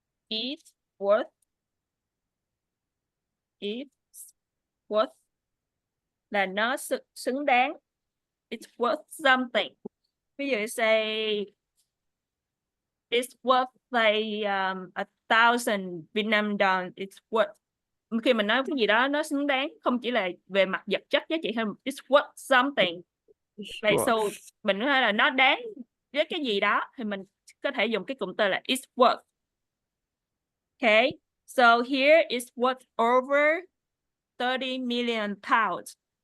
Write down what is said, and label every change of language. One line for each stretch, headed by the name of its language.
English: It's worth
Vietnamese: là nó xứng đáng.
English: It's worth something.
Vietnamese: Ví dụ
English: say it's worth like 1,000 Vietnam đồng. It's worth.
Vietnamese: Khi mình nói cái gì đó nó xứng đáng, không chỉ là về mặt vật chất giá trị hơn,
English: it's worth something. It's Like so worth.
Vietnamese: mình nói là nó đáng với cái gì đó thì mình có thể dùng cái cụm từ là
English: it's worth. Okay, so here it's worth over 30 million pounds.